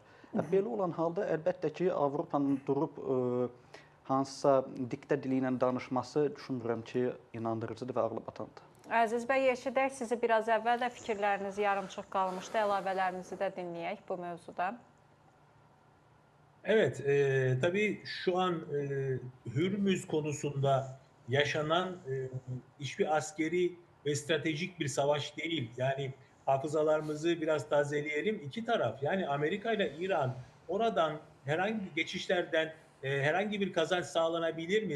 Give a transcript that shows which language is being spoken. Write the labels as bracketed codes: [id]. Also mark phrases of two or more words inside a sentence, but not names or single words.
[az] Belə olan halda əlbəttə ki, Avropanın durub hansısa diktə dili ilə danışması düşünmürəm ki, inandırıcıdır və ağlı batandır. Əziz bəy, eşidək sizi biraz əvvəl də fikirləriniz yarımçıq qalmışdı. Əlavələrinizi də dinləyək bu mövzuda. [tr] Evet, tabii şu an Hürmüz konusunda yaşanan hiçbir askeri ve stratejik bir savaş değil. Yani hafızalarımızı biraz tazeleyelim. İki taraf yani Amerika ile İran oradan herhangi geçişlerden herhangi bir kazanç sağlanabilir mi?